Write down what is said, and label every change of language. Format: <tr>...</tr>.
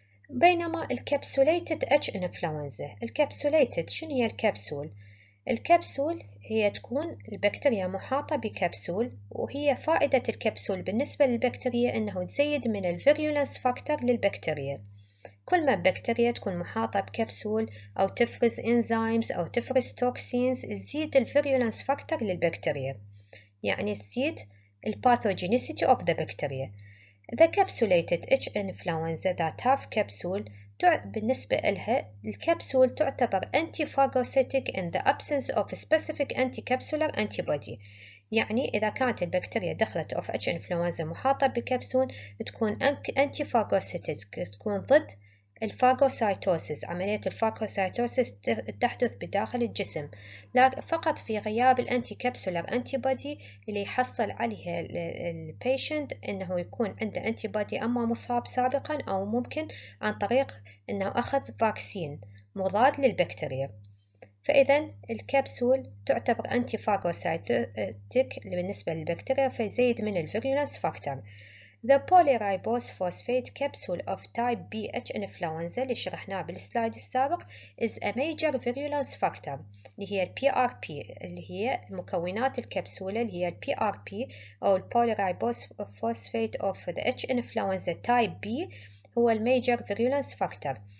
<ar>بينما الكبسوليتد H influenza، الكبسوليتد شنو هي الكبسول؟ الكبسول هي تكون البكتيريا محاطة بكبسول، وهي فائدة الكبسول بالنسبة للبكتيريا أنه تزيد من الفيريولنس فاكتور للبكتيريا. كل ما البكتيريا تكون محاطة بكبسول أو تفرز إنزيمز أو تفرز توكسينز تزيد الفيريولنس فاكتور للبكتيريا، يعني تزيد الباثوجينيسيتي</ar> <en>of the bacteria. The capsulated H influenza that have capsule</en> <ar>بالنسبة لها الكبسول تعتبر</ar> <en>antiphagocytic in the absence of specific anticapsular antibody.</en> <ar>يعني إذا كانت البكتيريا دخلت</ar> <en>of H influenza</en> <ar>محاطة بكبسول تكون antiphagocytic، تكون ضد الفاغوسايتوسيس. عملية الفاغوسايتوسيس تحدث بداخل الجسم فقط في غياب الانتي كابسولار انتي بودي اللي يحصل عليها البيشنت انه يكون عنده انتي بودي اما مصاب سابقا او ممكن عن طريق انه اخذ فاكسين مضاد للبكتيريا. فاذا الكبسول تعتبر انتي فاغوسايتيك بالنسبة للبكتيريا فيزيد من الفيريولنس فاكتور.</ar> <en>The polyribose phosphate capsule of type B H influenza</en> <ar>اللي شرحناه بالسلايد السابق</ar> <en>is a major virulence factor اللي هي PRP،</en> <ar>اللي هي مكونات الكبسولة اللي هي</ar> <en>PRP أو polyribose phosphate of the H influenza type B هو major virulence factor.</en>